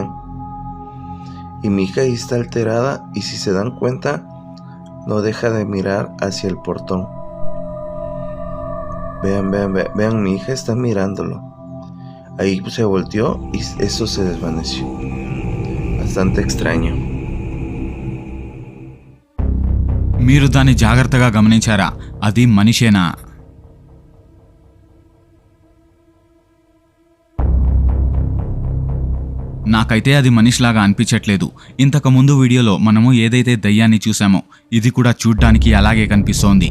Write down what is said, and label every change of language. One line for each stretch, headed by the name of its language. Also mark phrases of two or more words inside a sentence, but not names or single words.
Spanish: Y mi hija ahí está alterada y si se dan cuenta no deja de mirar hacia el portón. Vean, mi hija está mirándolo. Ahí se volteó y eso se desvaneció. Bastante extraño.
Telugu: మీరు దాన్ని జాగ్రత్తగా గమనించారా? అది మనిషేనా? నాకైతే అది మనిషిలాగా అనిపించట్లేదు. ఇంతకు ముందు వీడియోలో మనము ఏదైతే దయ్యాన్ని చూసామో ఇది కూడా చూడ్డానికి అలాగే కనిపిస్తోంది.